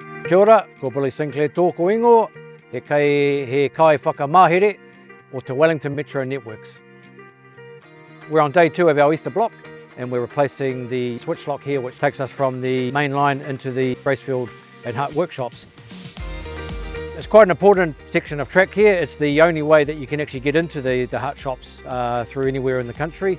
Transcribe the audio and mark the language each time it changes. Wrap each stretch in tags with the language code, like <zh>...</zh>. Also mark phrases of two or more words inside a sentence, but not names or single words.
<mi>Kia ora, ko Billy Sinclair tōku ingo, he kai whakamahere o te Wellington Metro Networks.</mi> <en>We're on day 2 of our Easter block and we're replacing the switch lock here which takes us from the main line into the Bracefield and Hutt workshops. It's quite an important section of track here. It's the only way that you can actually get into the Hutt shops through anywhere in the country.</en>